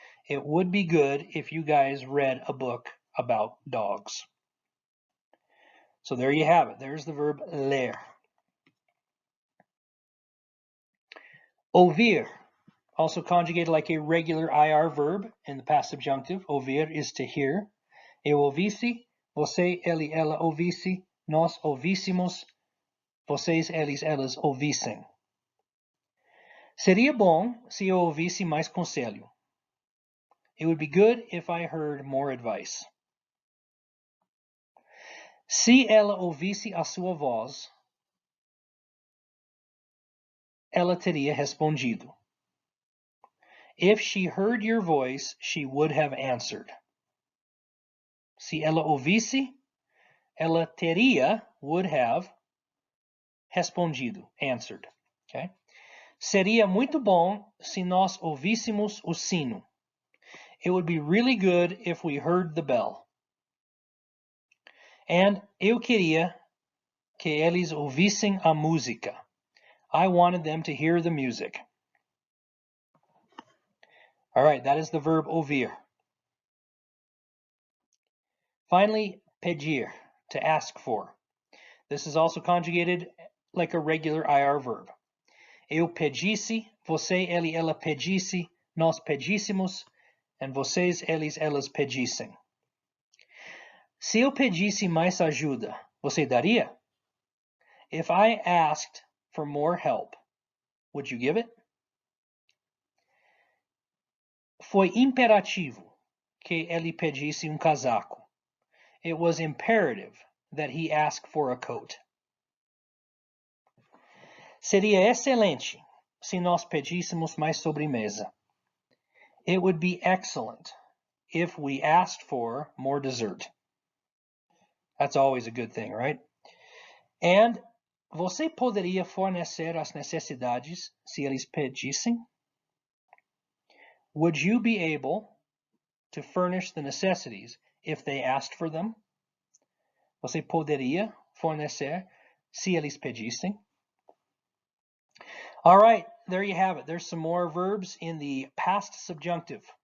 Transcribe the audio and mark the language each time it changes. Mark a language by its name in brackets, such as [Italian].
[English] It would be good if you guys read a book about dogs. So there you have it. There's the verb ler. Ouvir, also conjugated like a regular IR verb in the past subjunctive. Ouvir is to hear. [Portuguese] Eu ouvisse, você, ele, ela ouvisse, nós ouvíssemos, vocês, eles, elas ouvissem. Seria bom se eu ouvisse mais conselho. [English] It would be good if I heard more advice. [Portuguese] Se ela ouvisse a sua voz, ela teria respondido. [English] If she heard your voice, she would have answered. [Portuguese] Se ela ouvisse, ela teria, [English] would have, [Portuguese] respondido, answered. Okay? Seria muito bom se nós ouvíssemos o sino. [English] It would be really good if we heard the bell. [Portuguese] And eu queria que eles ouvissem a música. [English] I wanted them to hear the music. All right, that is the verb ouvir. Finally, pedir, to ask for. This is also conjugated like a regular IR verb. [Portuguese] Eu pedisse, você, ele, ela pedisse, nós pedíssemos, and vocês, eles, elas pedissem. Se eu pedisse mais ajuda, você daria? [English] If I asked for more help, would you give it? [Portuguese] Foi imperativo que ele pedisse casaco. [English] It was imperative that he ask for a coat. [Portuguese] Seria excelente se nós pedíssemos mais sobremesa. [English] It would be excellent if we asked for more dessert. That's always a good thing, right? [Portuguese] And você poderia fornecer as necessidades se eles pedissem? [English] Would you be able to furnish the necessities if they asked for them? [Portuguese] Você poderia fornecer se eles pedissem? [English] All right, there you have it. There's some more verbs in the past subjunctive.